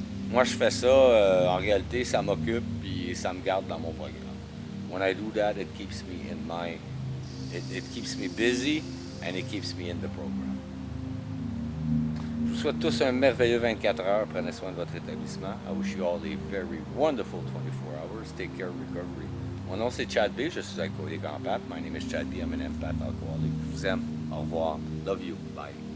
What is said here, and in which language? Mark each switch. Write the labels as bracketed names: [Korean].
[French] Moi, je fais ça, en réalité, ça m'occupe et ça me garde dans mon programme. [English] When I do that, it keeps me in my, it keeps me busy and it keeps me in the program. [French] Je vous souhaite tous un merveilleux 24 heures. Prenez soin de votre établissement. [English] I wish you all a very wonderful 24 hours. Take care, recovery. [French] Mon nom c'est Chad B. Je suis alcoolique en pape. [English] My name is Chad B. I'm an empath alcoholic. [French] Je vous aime. Au revoir. [English] Love you. Bye.